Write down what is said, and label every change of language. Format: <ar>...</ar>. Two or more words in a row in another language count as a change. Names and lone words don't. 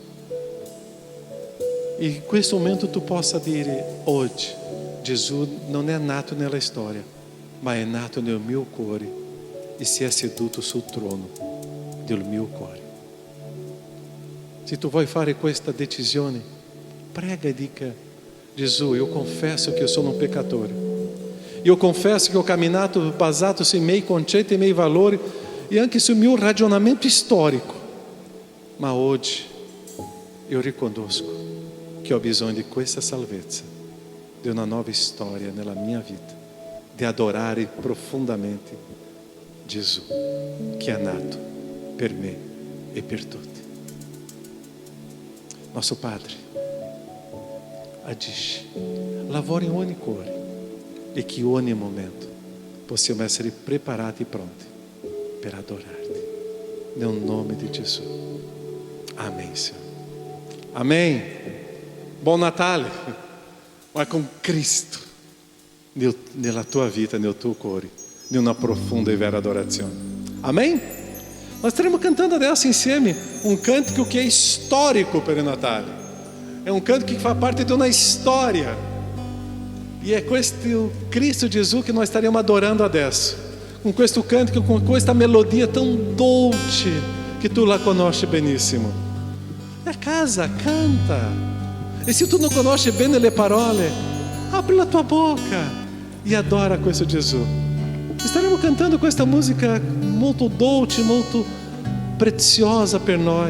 <it>E in questo momento tu possa dire: oggi Gesù non è nato nella storia, ma è nato nel mio cuore e si è seduto sul trono del mio cuore. Se tu vuoi fare questa decisione, prega e dica: Gesù,</it> <pt>eu confesso que eu sou um pecador. Eu confesso que</pt> <it>ho camminato basato sui miei concetti e miei valori e anche sul mio ragionamento storico. Ma oggi eu riconosco che ho bisogno di questa salvezza, di una nuova storia nella mia vita, di adorare profondamente Gesù, che è nato per me e per tutti.</it> <pt>Nosso Padre,</pt> <it>agisci, lavora in ogni cuore e che in ogni momento possiamo essere preparati e pronti per adorarti. Nel nome di Gesù.</it> <pt>Amém, Senhor. Amém.</pt> <it>Buon Natale, ma con Cristo nella tua vita, nel tuo cuore, in una profonda e vera adorazione.</it> <pt>Amém? Nós estaremos cantando</pt> <it>adesso insieme</it> <pt>um cântico que é histórico para o Natal. É um cântico que faz parte de uma história. E é questo Cristo Gesù que nós estaremos adorando adesso. Com questo cântico, com questa melodia tão dolce que</pt> <it>tu la conosci benissimo.</it> <pt>E a casa, canta.</pt> <it>E se tu não conosci bene le parole, apri la tua boca e adora questo Gesù. Estaremo cantando questa música molto dolce, molto preziosa per noi.</it>